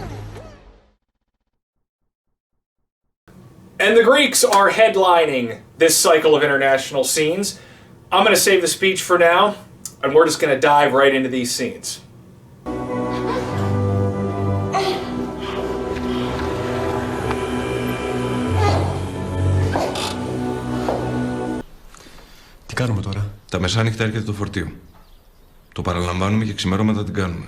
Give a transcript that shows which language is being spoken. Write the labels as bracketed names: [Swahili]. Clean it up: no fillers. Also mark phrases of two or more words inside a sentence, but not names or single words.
[English] And the Greeks are headlining this cycle of international scenes. I'm going to save the speech for now, and we're just going to dive right into these scenes. [Greek] Τι κάνουμε τώρα? Τα μεσάνυχτα έρχεται το φορτίο. Το παραλαμβάνουμε και ξημερώματα την κάνουμε.